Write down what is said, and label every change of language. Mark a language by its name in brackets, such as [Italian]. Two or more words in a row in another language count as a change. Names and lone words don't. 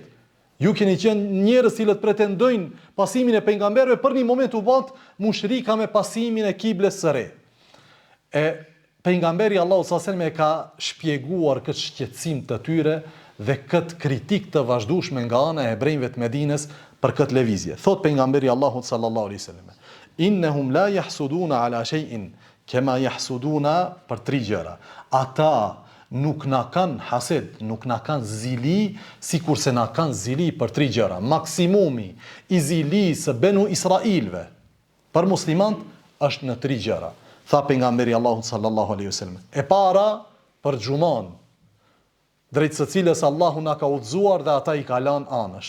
[Albanian] Ju keni qenë njerëz cilët pretendojnë pasimin e pejgamberëve, për një moment u bët mushrika me pasimin e kibles së re. E pejgamberi Allahu [Arabic] صلى الله عليه وسلم [Albanian] e ka shpjeguar këtë shqetësim të tyre dhe këtë kritik të vazhdueshme nga ana e hebrejve të Medinës për këtë lëvizje. Thot pejgamberi Allahu [Arabic] صلى الله عليه وسلم: "إنهم لا يحسدونا على شيء كما يحسدونا", [Albanian] për 3 gjëra. Ata nuk na kanë hased, nuk na kanë zili, sikur se na kanë zili për 3 gjëra. Maksimumi i zilisë së Benu Israilve për muslimant është në 3 gjëra. Tha pejgamberi Allahu [Arabic] صلى الله عليه وسلم. [Albanian] E para për xhuman, drejt së cilës Allahu na ka udhëzuar dhe ata i ka lënë anësh.